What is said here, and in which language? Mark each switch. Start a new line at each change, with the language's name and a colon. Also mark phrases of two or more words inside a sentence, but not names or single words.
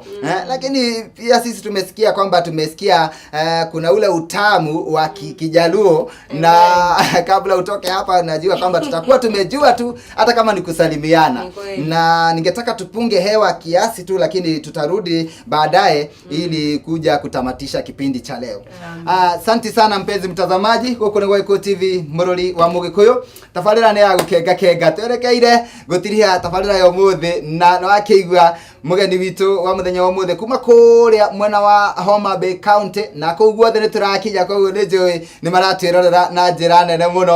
Swahili: Lakini pia sisi tumesikia kwamba kuna ule utamu wa Kijaluo na kabla utoke hapa najua kwamba tutakuwa tumejua tu hata kama ni kusalimiana. Na ningetaka tupunge hewa kiasi tu, lakini tutarudi baadaye ili kuja kutamatisha kipindi cha leo. Asante sana mpenzi mtazamaji, huko ni Waiko TV Murori wa Mugikuyu.
Kikuyu: Tafarira ni ya gukenga twerekeire gutiria tafarira yo muthe na wakeigua mugeni witu wa muthenya wa muthe kuma kuria mwena wa Homa Bay County na kugwa thene turakinya koguo ni njui ni maratwirorera na njira nene muno.